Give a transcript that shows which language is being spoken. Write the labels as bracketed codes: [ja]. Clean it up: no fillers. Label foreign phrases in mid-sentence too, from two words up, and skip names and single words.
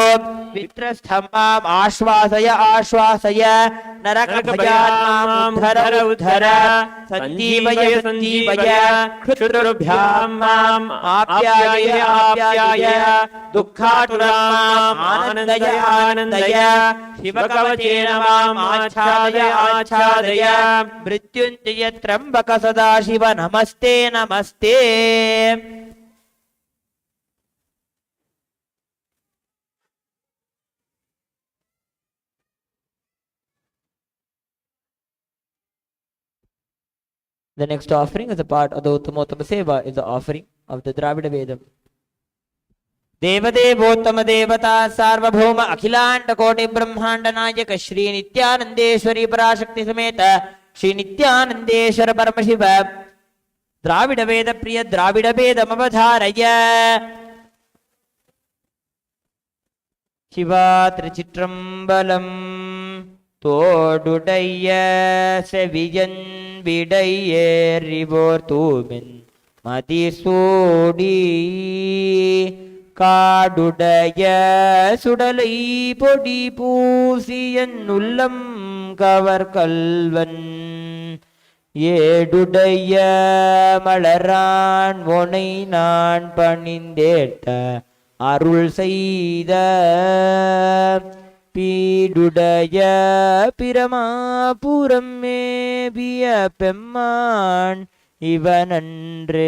[sa] वित्रस्थं माम् आश्वासय आश्वासय नरकभयात् माम् उद्धर उद्धर सञ्जीवय सञ्जीवय क्षुद्रभ्यां माम् आप्याय आप्याय दुःखातुरं माम् आनन्दय आनन्दय शिवकवचेन माम् आच्छादय आच्छादय मृत्युञ्जय त्र्यम्बक सदाशिव नमस्ते नमस्ते. [en] The next offering is a part of the Uttamottam Seva, is the offering of the Dravida Vedam. [sa] देवदेवोत्तम देवता सार्वभौम अखिलांड कोटि ब्रह्मांड नायक श्री नित्यानंदेश्वरी पराशक्ति समेत श्री नित्यानंदेश्वर परमशिव द्राविड वेद प्रिय द्राविड वेदमवधारय. [ta] சிவா திருச்சிற்றம்பலம் தோடுடைய செவியன் விடையேறிவோர் தூமின் மதிசூடி காடுடைய சுடலை பொடி பூசியன் உள்ளம் கவர் கல்வன் ஏடுடைய மலரான் ஒனை நான் பணிந்தேட்ட அருள் செய்த பீடுடைய பிரமாபுரம் மேபிய பெம்மான் இவனன்றே.